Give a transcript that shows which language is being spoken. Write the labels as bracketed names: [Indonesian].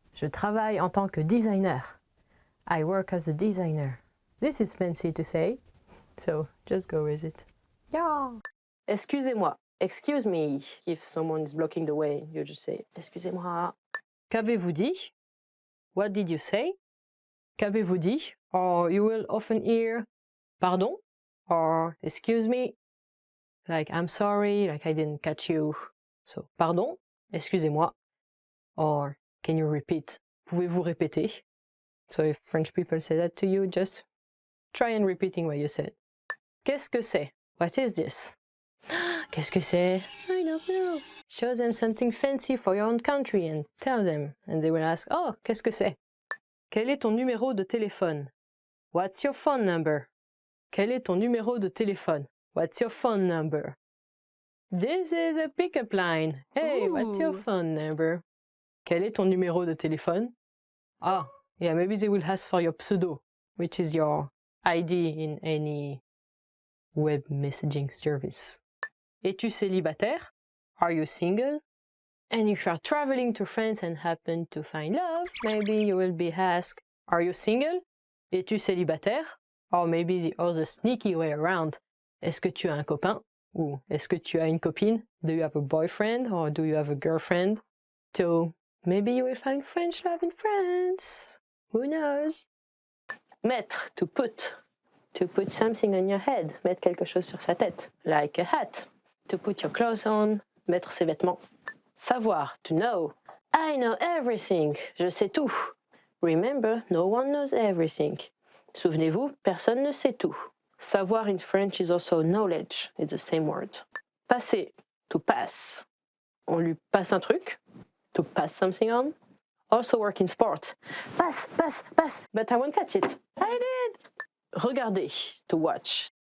[French] Je travaille en tant que designer. [English] I work as a designer. This is fancy to say, so just go with it. Yeah. [French] Excusez-moi. [English] Excuse me. If someone is blocking the way, you just say, [French] excusez-moi. Qu'avez-vous dit? [English] What did you say? Qu'avez-vous dit? Or you will often hear, pardon? Or, excuse me. Like, I'm sorry, like I didn't catch you. So, pardon, excusez-moi. Or, can you repeat? [French] Pouvez-vous répéter? [English] So if French people say that to you, just try and repeating what you said. [French] Qu'est-ce que c'est? [English] What is this? Qu'est-ce que c'est? I don't know. Show them something fancy for your own country and tell them. And they will ask, oh, [French] qu'est-ce que c'est? Quel est ton numéro de téléphone? [English] What's your phone number? [French] Quel est ton numéro de téléphone? [English] What's your phone number? This is a pickup line. Hey, ooh. What's your phone number? [French] Quel est ton numéro de téléphone? [English] Ah, yeah, maybe they will ask for your pseudo, which is your ID in any web messaging service. [French] Es-tu célibataire? [English] Are you single? And if you are traveling to France and happen to find love, maybe you will be asked, are you single? [French] Es-tu célibataire? [English] Or maybe the other sneaky way around. [French] Est-ce que tu as un copain? Ou est-ce que tu as une copine? [English] Do you have a boyfriend or do you have a girlfriend? So maybe you will find French love in France. Who knows? Mettre, to put. To put something on your head. [French] Mettre quelque chose sur sa tête. [English] Like a hat. To put your clothes on. [French] Mettre ses vêtements. [English] Savoir, to know. I know everything. [French] Je sais tout. [English] Remember, no one knows everything. [French] Souvenez-vous, personne ne sait tout. [English] Savoir in French is also knowledge. It's the same word. Passer, to pass. [French] On lui passe un truc. [English] To pass something on. Also work in sport. Pass, pass, pass. But I won't catch it. I did. Regarder, to watch.